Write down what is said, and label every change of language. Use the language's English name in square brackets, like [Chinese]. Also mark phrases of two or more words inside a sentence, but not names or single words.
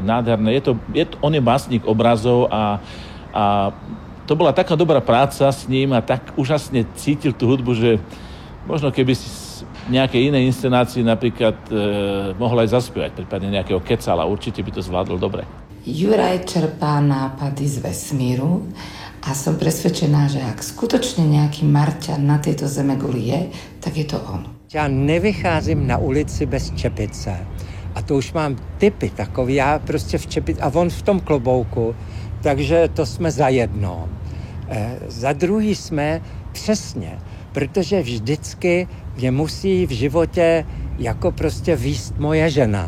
[Slovak] On je básnik obrazov a to bola taká dobrá práca s ním a tak úžasne cítil tú hudbu, že možno keby si nejakej inej inscenácii napríklad mohol aj zaspievať, prípadne nejakého Kecala, určite by to zvládol dobre. Juraj čerpá nápady z vesmíru a som presvedčená, že ak skutočne nejaký Marťan na tejto zemeguli je, tak je to on. [Czech] Já nevycházím na ulici bez čepice. A to už mám typy takový, já prostě v čepici a on v tom klobouku, takže to jsme za jedno. Za druhý jsme přesně, protože vždycky mě musí v životě jako prostě vést moje žena.